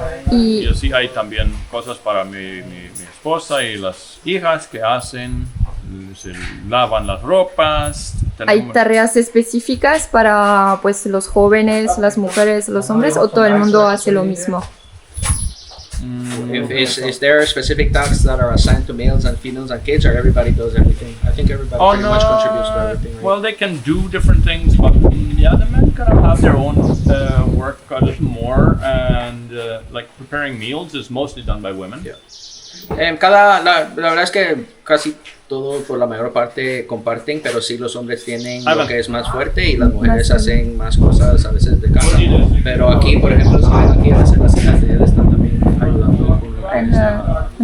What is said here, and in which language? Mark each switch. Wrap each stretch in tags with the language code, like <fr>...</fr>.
<es>Y así hay también cosas para mi esposa y las hijas que hacen, se lavan las ropas. ¿Hay tareas específicas para pues los jóvenes, las mujeres, los hombres o todo el mundo hace lo mismo?</es> <en>Is there specific tasks that are assigned to males and females and kids, or everybody does everything? I think everybody pretty much contributes to everything. Right? Well, they can do different things, but yeah, the men kind of have their own work a little more, and like preparing meals is mostly done by women. Yeah.</en> <es>La verdad es que casi todo, por la mayor parte, comparten, pero sí los hombres tienen lo que es más fuerte y las mujeres hacen más cosas a veces de casa. Pero aquí, por ejemplo, aquí a veces las hijas de ellas están también ayudando</es>